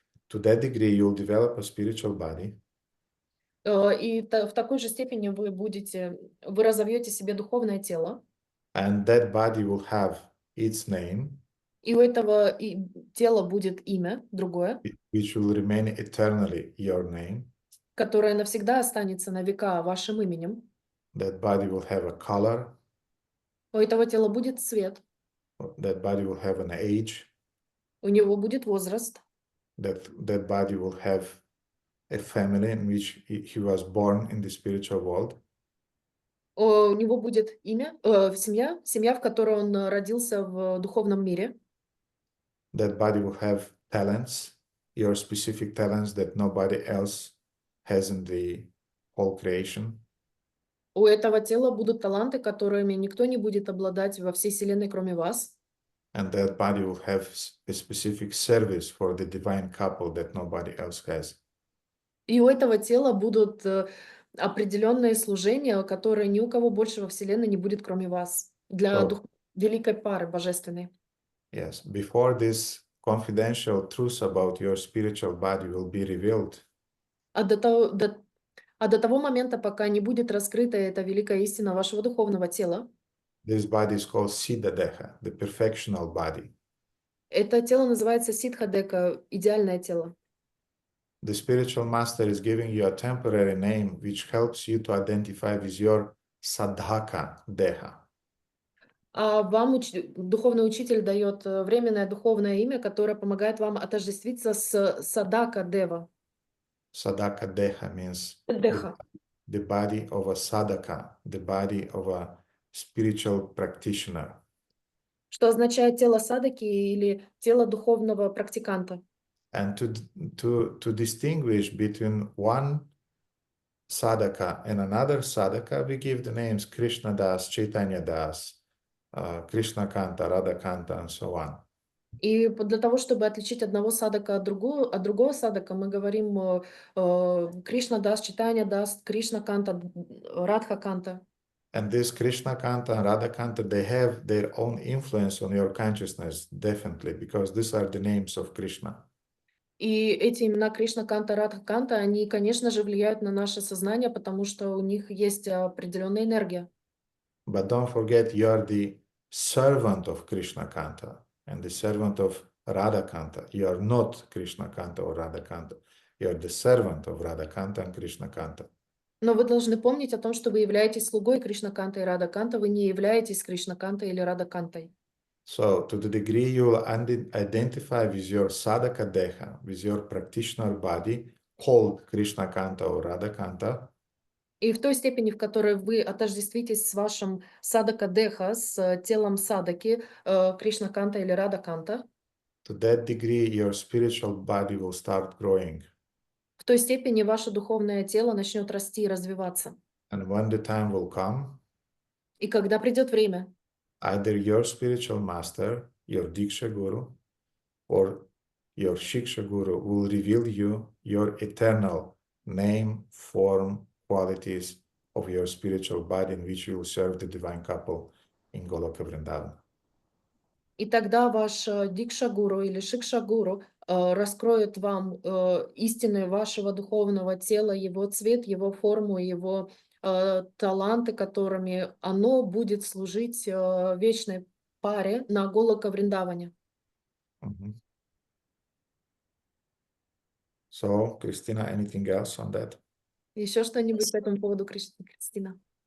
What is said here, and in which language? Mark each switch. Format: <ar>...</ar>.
<en>To that degree you'll develop a spiritual body.</en> <ru>И в такой же степени вы разовьете себе духовное тело.</ru> <en>And that body will have its name.</en> <ru>И у этого тела будет имя другое,</ru> <en>which will remain eternally your name.</en> <ru>Которое навсегда останется на века вашим именем.</ru> <en>That body will have a color.</en> <ru>У этого тела будет цвет.</ru> <en>That body will have an age.</en> <ru>У него будет возраст.</ru> <en>That body will have a family in which he was born in the spiritual world.</en> <ru>У него будет имя, семья, в которой он родился в духовном мире.</ru> <en>That body will have talents, your specific talents that nobody else has in the whole creation.</en> <ru>У этого тела будут таланты, которыми никто не будет обладать во всей вселенной, кроме вас.</ru> <en>And that body will have a specific service for the divine couple that nobody else has.</en> <ru>И у этого тела будут определенные служения, которые ни у кого больше во вселенной не будет, кроме вас, для</ru> <en>So,</en> <ru>великой пары божественной.</ru> <en>yes, before this confidential truth about your spiritual body will be revealed,</en> <ru>А до того момента, пока не будет раскрыта эта великая истина вашего духовного тела,</ru> <en>this body is called Siddha Deha, the perfectional body.</en> <ru>это тело называется Сиддха-дека, идеальное тело.</ru> <en>The spiritual master is giving you a temporary name which helps you to identify with your Sadhaka Deha.</en> <ru>А вам духовный учитель дает временное духовное имя, которое помогает вам отождествиться с Садака Дева.</ru> <en>Sadhaka Deha means</en> <ru>Деха.</ru> <en>the body of a sadhaka, the body of a spiritual practitioner.</en> <ru>Что означает тело садаки или тело духовного практиканта.</ru> <en>And to distinguish between one sadhaka and another sadhaka, we give the names Krishna Das, Chaitanya Das, Krishna Kanta, Radha Kanta, and so on.</en> <ru>И для того, чтобы отличить одного садака от другого садака, мы говорим Кришна Дас, Чайтанья Дас, Кришна Канта, Радха Канта.</ru> <en>And this Krishna Kanta and Radha Kanta, they have their own influence on your consciousness, definitely, because these are the names of Krishna.</en> <ru>И эти имена Кришна Канта, Радха Канта, они, конечно же, влияют на наше сознание, потому что у них есть определенная энергия.</ru> <en>But don't forget, you are the servant of Krishna Kanta and the servant of Radha Kanta. You are not Krishna Kanta or Radha Kanta. You are the servant of Radha Kanta and Krishna Kanta.</en> <ru>Но вы должны помнить о том, что вы являетесь слугой Кришна Канта и Рада Канта, вы не являетесь Кришна Кантой или Рада Кантой.</ru> <en>So, to the degree you will identify with your sadhaka deha, with your practitioner body, called Krishna Kanta or Radha Kanta,</en> <ru>И в той степени, в которой вы отождествитесь с вашим садака деха, с телом садаки, Кришна Канта или Рада Канта,</ru> <en>to that degree your spiritual body will start growing.</en> <ru>в той степени ваше духовное тело начнет расти и развиваться.</ru> <en>And when the time will come,</en> <ru>И когда придет время,</ru> <en>either your spiritual master, your Diksha Guru, or your Shiksha Guru will reveal you your eternal name, form, qualities of your spiritual body in which you will serve the divine couple in Goloka Vrindavan.</en> <ru>и тогда ваш Дикша-гуру или Шикша-гуру раскроет вам истины вашего духовного тела, его цвет, его форму, его таланты, которыми оно будет служить вечной паре на Голока Вриндаване.</ru> <en>So, Christina, anything else on that?</en> <ru>Еще что-нибудь по этому поводу, Кристина?</ru>